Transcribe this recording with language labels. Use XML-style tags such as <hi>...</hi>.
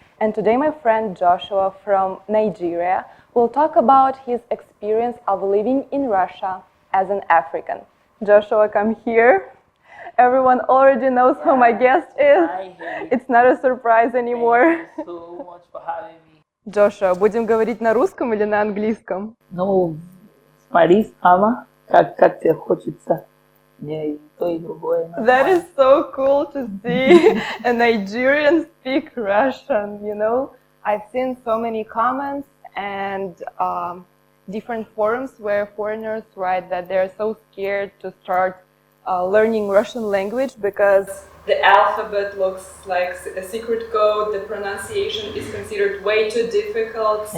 <en>And today my friend Joshua from Nigeria will talk about his experience of living in Russia as an African. Joshua, come here. Everyone already knows who my guest is. It's not a surprise anymore. Thank you so much for having me.</en> <ru>Joshua, будем говорить на русском или на английском? Ну, смотри сама, как тебе хочется. Мне и то, и другое.</ru> <en>That is so cool to see a Nigerian speak Russian, you know? I've seen so many comments and different forums where foreigners write that they're so scared to start learning Russian language because the alphabet looks like a secret code, the pronunciation is considered way too difficult.</en>